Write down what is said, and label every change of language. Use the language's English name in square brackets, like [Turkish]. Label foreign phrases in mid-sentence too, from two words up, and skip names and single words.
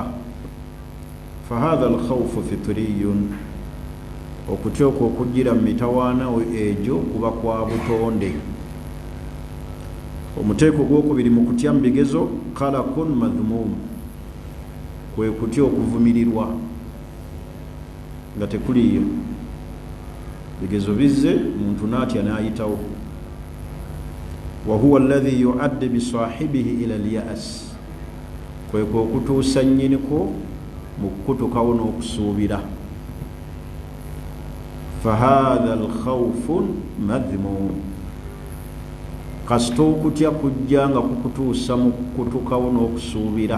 [Arabic] فهذا الخوف فطري, [Ganda] okutya okwo okujjira mu mitawaana egyo kuba kwa butonde. omuteeko gw'okubiri mu kutya mu bigezo [Arabic] قلق مذموم, [Ganda] kwe kutya okuvumirirwa nga tekuliyo bigezo bizze, muntu n'atya n'ayitawo. [Arabic] وهو الذي يؤدي بصاحبه إلى اليأس, [Ganda] kwe okutuusa nnyiniko mu kukutukawo n'okusuubira. [Arabic] فهذا الخوف مذموم, [Ganda] kasita okutya kujja nga kukutuusa mu kukutukawo n'okusuubira.